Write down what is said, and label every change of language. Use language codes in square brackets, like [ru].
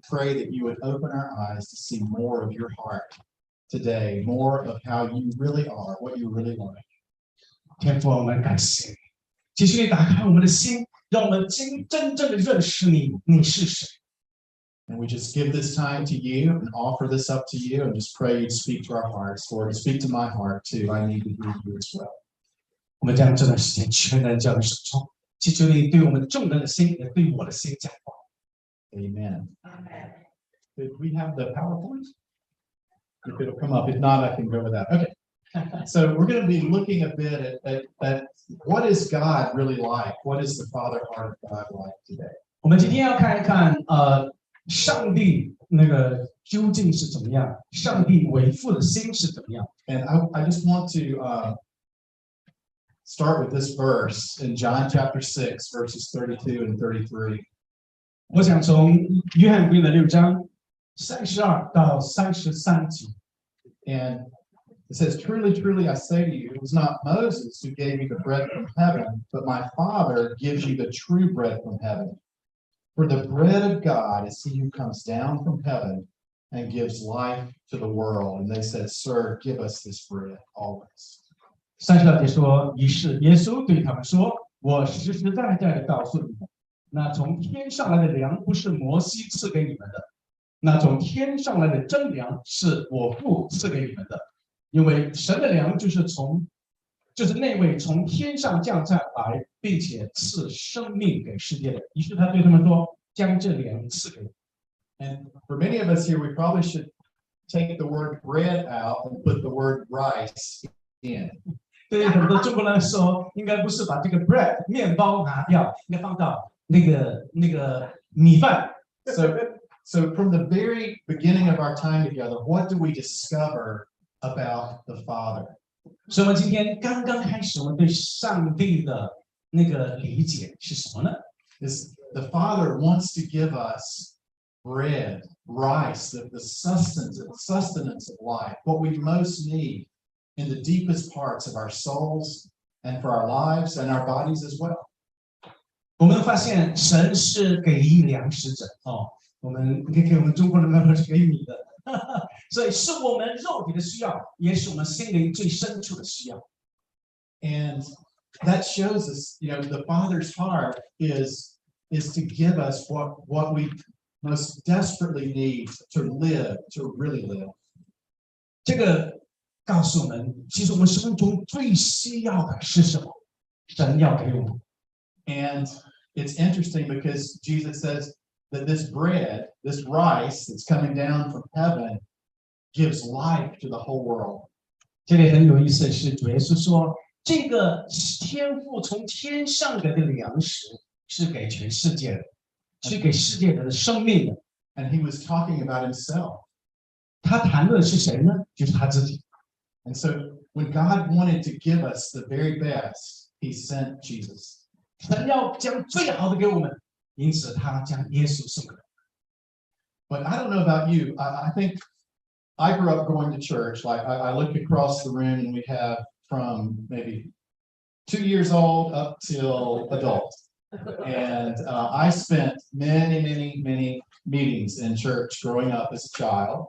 [en] Pray that you would open our eyes to see more of your heart today, more of how you really are, what you really like. [zh] 天父，我们感谢你，继续打开我们的心，让我们真正的认识你，你是谁。 [en] And we just give this time to you and offer this up to you and just pray you'd speak to our hearts. Lord, speak to my heart too. I need to hear you as well. [zh] 我们将这段时间全然交给手中，祈求你对我们众人的心，也对我的心讲话。 [en] Amen. Did we have the PowerPoint? If it'll come up. If not, I can go without. Okay. So we're going to be looking a bit at what is God really like? What is the Father heart of God like today? [zh] 我们今天要看一看，上帝那个究竟是怎么样？上帝为父的心是怎么样？ [en] And I just want to start with this verse in John chapter 6, verses 32 and 33. [zh] 我想从约翰福音的6章32到33节。 [en] And it says, Truly, truly, I say to you, it was not Moses who gave you the bread from heaven, but my Father gives you the true bread from heaven. For the bread of God is he who comes down from heaven and gives life to the world. And they said, Sir, give us this bread always. [zh] 32节说，于是耶稣对他们说：“我实实在在的告诉你们，那从天上来的粮不是摩西赐给你们的，那从天上来的真粮是我父赐给你们的。因为神的粮就是那位从天上降下来，并且赐生命给世界的。于是他对他们说：将这粮赐给你。” [en] And for many of us here, we probably should take the word bread out and put the word rice in. [zh] 对很多中国人来说，应该不是把这个 bread 面包拿掉，应该放到那个米饭。 [en] So from the very beginning of our time together, what do we discover about the Father? [zh] 所以我们今天刚刚开始，我们对上帝的那个理解是什么呢？ [en] Is the Father wants to give us bread, rice, the sustenance of life, what we most need in the deepest parts of our souls and for our lives and our bodies as well. [zh] 我们发现神是给予粮食者哦，我们给我们中国人来说是给米的，所以是我们肉体的需要，也是我们心灵最深处的需要。 [en] And that shows us, the Father's heart is to give us what we most desperately need to live, to really live. [zh] 这个告诉我们，其实我们生命中最需要的是什么？神要给我们。 [en] And it's interesting because Jesus says that this bread, this rice that's coming down from heaven, gives life to the whole world. [zh] 这里很有意思的是，主耶稣说，这个天父从天上来的粮食是给全世界的，是给世界人的生命的。 [en] And he was talking about himself. [zh] 他谈论的是谁呢？就是他自己。 [en] And so when God wanted to give us the very best, he sent Jesus. [zh] 神要将最好的给我们，因此他将耶稣送给我们。 [en] But I don't know about you. I think I grew up going to church. Like I look across the room and we have from maybe 2 years old up till adult. And I spent many meetings in church growing up as a child.